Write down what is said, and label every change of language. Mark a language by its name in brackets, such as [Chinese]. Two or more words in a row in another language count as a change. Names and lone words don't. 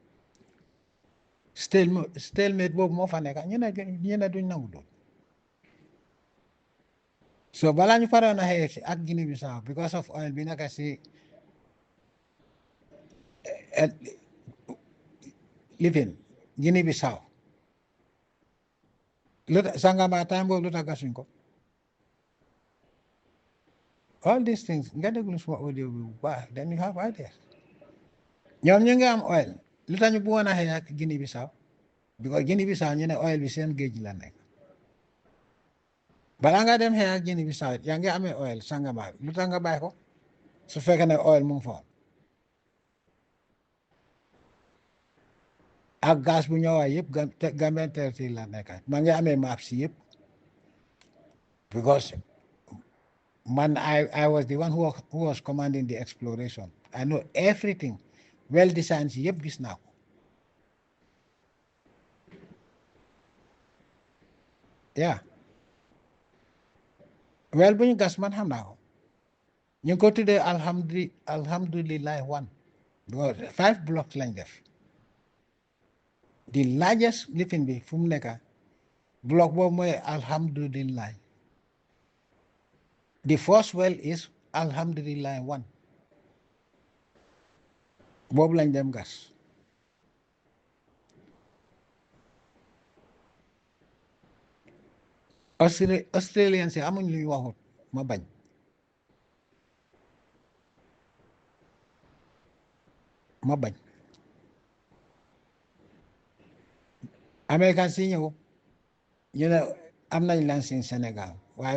[Wolof] stalemate boobu moo fa nekk ñu ne duñ nangu doon so balaa ñu paroon a xëy ak Guinée Bissau [English] because of oil [Wolof] bi naka si living Guinée Bissau Sangamba time boobu lu tax gasuñ ko [English] all these things [Wolof] nga déglu suma audio bi bu baax [English] then you have ideas [Wolof] ñoom ñu ngi am oil lu tax ñu bëggoon a xëy ak Guinée Bissau because Guinée Bissau ñu ne oil bi seen géej la nekk balaa nga dem xëy ak Guinée Bissau yaa ngi amee oil Sangamba lu tax nga bàyyi ko su fekkee ne oil mu ngi fa ak gaz bu ñëwaay yëpp [English] Gambian territory [Wolof] la nekk maa ngi amee maps yëpp because man [English] I was the one who was commanding the exploration I know everything well designed [Wolof] si yëpp gis naa ko yeah well bu ñu gas man xam naa ko ñu ngi ko tuddee alhamdulillah one because 5 blocks lañ def [English] the largest [Wolof] lifin bi fu mu nekk block boobu mooy alhamdulillah [English] the first well is [Wolof] alhamdulillah one boobu lañ dem gas Australian si amuñ lu ñu waxut ma bañ American si ñëw ñu ne am nañ licence Sénégal waaye